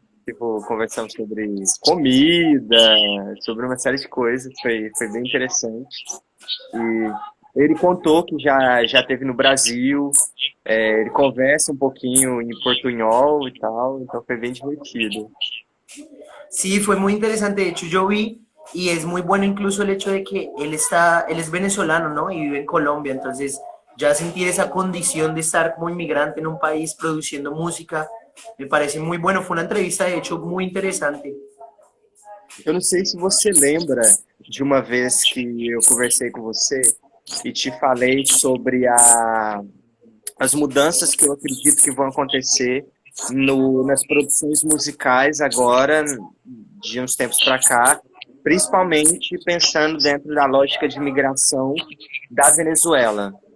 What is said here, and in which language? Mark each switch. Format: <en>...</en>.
<pt>Tipo, conversamos sobre comida, sobre uma série de coisas, foi bem interessante. E ele contou que já teve no Brasil, ele conversa um pouquinho em portunhol e tal, então foi bem divertido.</pt> <es>Sí, fue muy interesante. De hecho, yo vi y es muy bueno incluso el hecho de que él es venezolano, ¿no? Y vive en Colombia. Entonces, ya sentir esa condición de estar como inmigrante en un país produciendo música, me parece muy bueno. Fue una entrevista, de hecho, muy interesante.</es> <pt>Eu não sei se você lembra de uma vez que eu conversei com você e te falei sobre as mudanças que eu acredito que vão acontecer nas produções musicais agora, de uns tempos para cá, principalmente pensando dentro da lógica de migração da Venezuela.</pt>